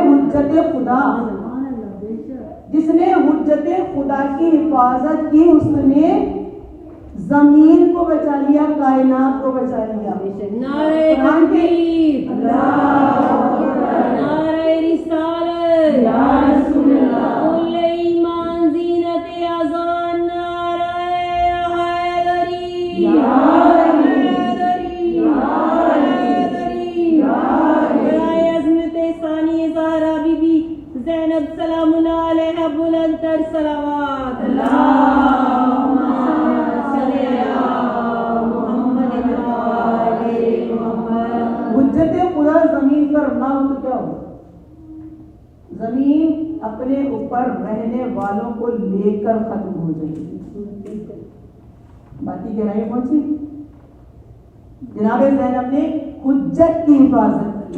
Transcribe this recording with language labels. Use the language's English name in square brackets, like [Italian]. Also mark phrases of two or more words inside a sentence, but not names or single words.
[Urdu] حجت خدا، جس نے حجت خدا کی حفاظت کی اس نے زمین کو بچا لیا، کائنات کو بچا لیا۔ نعرہ تکبیر، نعرہ رسالت، [Arabic] يا رسول الله [Urdu] کل ایمان زینت اذان نعرۂ حیدری یا حیدری برائے عظمت ثانی زہرا بی بی زینب [Arabic] سلام الله عليها [Urdu] بلند تر صلوات [Arabic] اللهم صل على محمد و آل محمد. [Urdu] حجت خدا زمین پر نہ ہو تو کیا ہو؟ زمین اپنے اوپر رہنے والوں کو لےکر ختم ہو جائے گی. بات کی گہرائی پہنچی. جناب زینب نے حجت کی حفاظت کی.